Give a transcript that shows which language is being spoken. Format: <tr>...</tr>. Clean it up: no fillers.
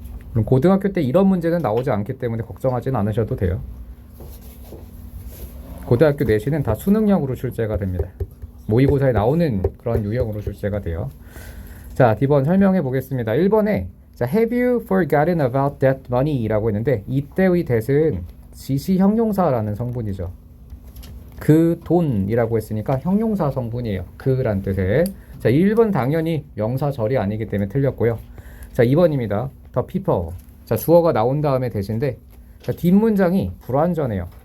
<ko>그럼 고등학교 때 이런 문제는 나오지 않기 때문에 걱정하지는 않으셔도 돼요. 고등학교 내신은 다 수능형으로 출제가 됩니다. 모의고사에 나오는 그런 유형으로 출제가 돼요. 자, D번 설명해 보겠습니다.</ko> <en>1번에 자, Have you forgotten about that money?</en> <ko>라고 했는데 이때의 that은 지시 형용사라는 성분이죠. 그 돈이라고 했으니까 형용사 성분이에요. 그란 뜻의. 자, 1번 당연히 명사절이 아니기 때문에 틀렸고요. 자, 2번입니다. The people. 자, 주어가 나온 다음에 that인데 자, 뒷문장이 불완전해요.</ko>